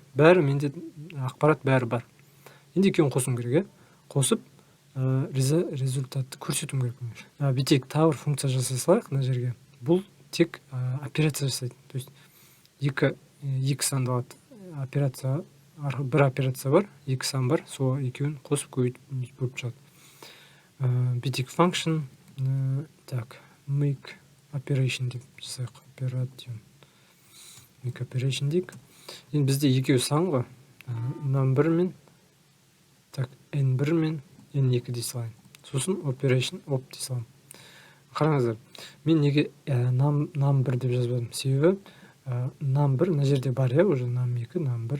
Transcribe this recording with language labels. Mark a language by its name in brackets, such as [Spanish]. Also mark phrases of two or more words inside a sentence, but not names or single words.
[Kazakh] Бәрі менде ақпарат бәрі бар. Енді екеуін қосуым керек, қосып результатты көрсетуім керек. Бүйтейік, тағы бір функция жасай салайық мына жерге. Бұл тек операция жасайды. [Russian] То есть [Kazakh] екі санды алады. Операция, бір операция бар, екі сан бар, сол екеуін қосып көбейтіп шығады. [English] basic function, так, make operation [Kazakh] деп жасайық. Operation. [English] Make operation дейік. [Kazakh] Енді бізде екеуі сан ғой. Number мен, так, n1 мен n2 дей салайын. Сосын operation op дей саламын. Қараңыздар, мен неге num1 деп жазбадым? Себебі num1 мына жерде бар, уже num2, num1.